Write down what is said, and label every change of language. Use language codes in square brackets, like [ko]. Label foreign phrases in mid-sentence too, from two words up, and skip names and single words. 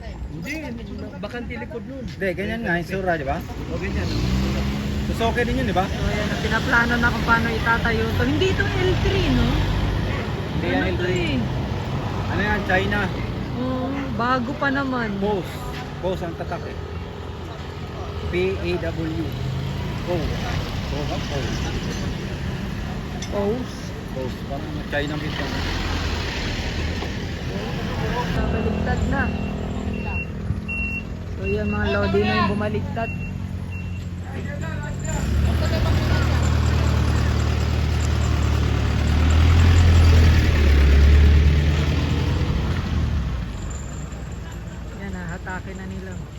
[tl] Hindi, bakante likod nun. Hindi, ganyan nga, yung sura, di ba? O ganyan. So okay din yun, di ba? So ayan, pinaplano na kung paano itatayo to. Hindi ito L3, no? Hindi yan Ano to L3. eh? Ano yan, China? Oh, bago pa naman. Pose. Pose ang tatak eh. P-A-W. Pose. Pose. Pose. Pose. Parang China bit yan. Baligtad na. So yan mga Lodi na yung bumaligtad. Yan na, hatake na nila.